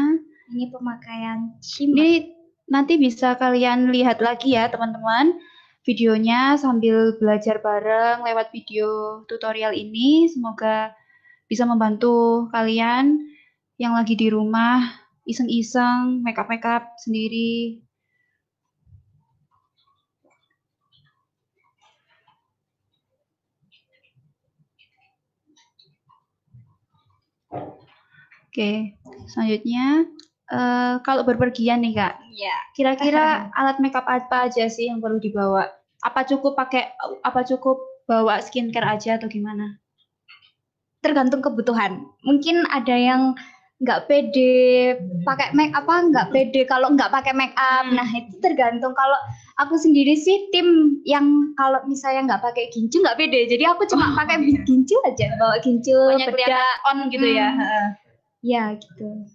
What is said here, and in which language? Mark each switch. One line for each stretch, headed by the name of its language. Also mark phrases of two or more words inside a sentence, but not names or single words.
Indonesian: Ini pemakaian shimmer. Ini nanti bisa kalian lihat lagi ya teman-teman videonya sambil belajar bareng lewat video tutorial ini. Semoga bisa membantu kalian yang lagi di rumah iseng-iseng
English: make up
Indonesian: sendiri. Oke, selanjutnya kalau berpergian nih Kak, ya. Kira-kira alat makeup apa aja sih yang perlu dibawa? Apa cukup bawa skincare aja atau gimana? Tergantung kebutuhan. Mungkin ada yang nggak pede pakai nggak pede kalau nggak pakai
English: make up.
Indonesian: Nah, itu tergantung. Kalau aku sendiri sih tim yang kalau misalnya nggak pakai gincu nggak pede. Jadi aku cuma pakai gincu aja, bawa gincu, bedak on gitu ya. Ya, gitu.